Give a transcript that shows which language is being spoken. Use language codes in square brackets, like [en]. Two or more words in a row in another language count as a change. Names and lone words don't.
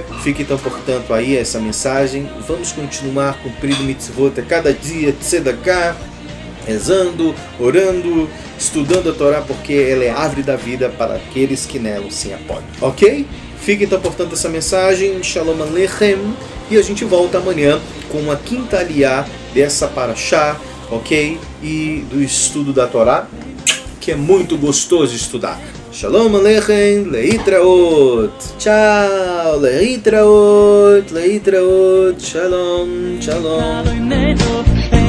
[pt] Fique então, portanto, aí essa mensagem. Vamos continuar cumprindo mitzvot a cada dia, tzedakah, rezando, orando, estudando a Torá, porque ela é a árvore da vida para aqueles que nela se apoiam. Ok? Fica então, portanto, essa mensagem. [he] שלום עליכם. [pt] E a gente volta amanhã com a quinta aliá dessa parashá, ok? E do estudo da Torá, que é muito gostoso de estudar. [he] שלום עליכם, להתראות. Tchau, להתראות, שלום, שלום.